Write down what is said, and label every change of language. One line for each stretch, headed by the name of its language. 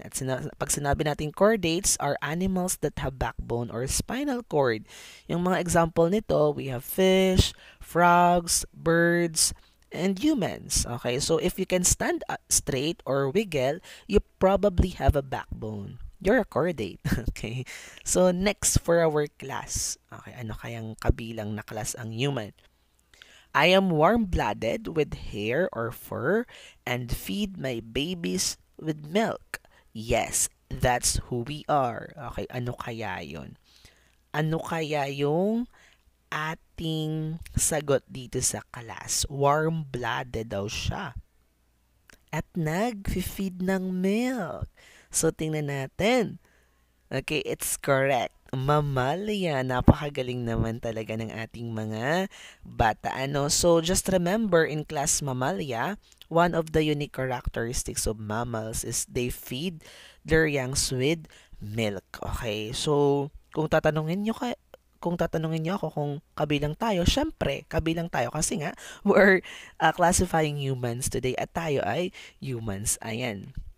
Filipino: At pag sinabi natin
English: chordates are animals that have backbone or spinal cord.
Filipino: Yung mga example nito,
English: we have fish, frogs, birds, and humans. Okay, so if you can stand up straight or wiggle, you probably have a backbone. You're a chordate. Okay, so next for our class.
Filipino: Okay, ano kayang kabilang na class ang human?
English: I am warm-blooded with hair or fur and feed my babies with milk. Yes, that's who we are. Okay,
Filipino: ano kaya yun? Ano kaya yung ating sagot dito sa class? Warm-blooded daw siya. At nag-feed ng milk.
English: So,
Filipino: tingnan natin.
English: Okay, it's correct.
Latin: Mamalia.
Filipino: Napakagaling naman talaga ng ating mga bata. Ano?
English: So, just remember in class Mamalia, one of the unique characteristics of mammals is they feed their youngs with milk.
Filipino: Okay, so kung tatanungin niyo ako kung kabilang tayo, syempre, kabilang tayo kasi nga,
English: we're classifying humans today
Filipino: at tayo ay humans. Ayan.